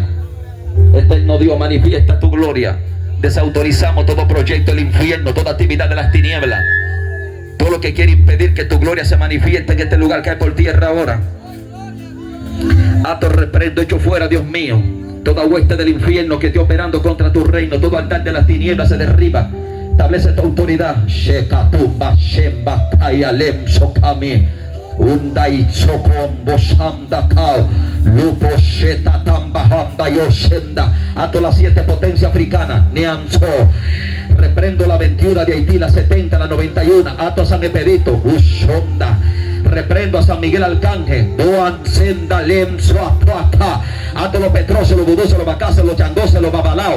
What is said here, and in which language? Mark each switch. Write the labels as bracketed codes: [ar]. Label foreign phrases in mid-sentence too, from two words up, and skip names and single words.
[es] Eterno Dios, manifiesta tu gloria. Desautorizamos todo proyecto del infierno, toda actividad de las tinieblas, todo lo que quiere impedir que tu gloria se manifieste en este lugar. Cae por tierra ahora. Ato, reprendo, echo fuera, Dios mío, toda hueste del infierno que esté operando contra tu reino. Todo altar de las tinieblas se derriba. Establece tu autoridad. Shekatumba, Shemba, Kayalem, Sokami, Undai, Sokombo, Sandakao, Lupo, Sheta, Tamba, Hamba, Yoshenda. Ato las 7 potencias africanas. Neanzo. Reprendo la 21 de Haití, la 70, la 91. Ato a San Epedito, Ushonda. Reprendo a San Miguel Arcángel. Doan, Senda, Lemso, Atuaca. Ato los Petros, los Vudús, los Bacas, los Changos, los Babalao.